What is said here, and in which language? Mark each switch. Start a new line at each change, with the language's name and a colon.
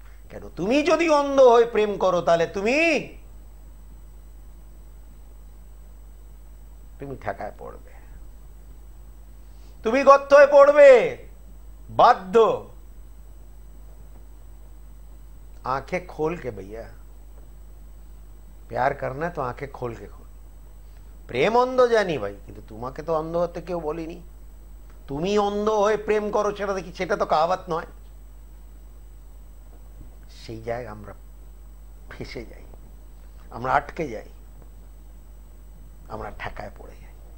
Bangla: কেন, তুমি যদি অন্ধ হয়ে প্রেম করো তাহলে তুমি ঠেকায় পড়বে, তুমি গর্ত হয়ে পড়বে বাধ্য।
Hindi: आंखें खोल के भैया, प्यार करना है तो आंखें खोल के खोल।
Bangla: প্রেম অন্ধ জানি ভাই, কিন্তু তোমাকে তো অন্ধ হতে কেউ বলিনি। তুমি অন্ধ হয়ে প্রেম করো সেটা দেখি, সেটা তো কাহাবাত নয়। সেই জায়গায় আমরা ফেসে যাই, আমরা আটকে যাই, আমরা ঠেকায় পড়ে যাই।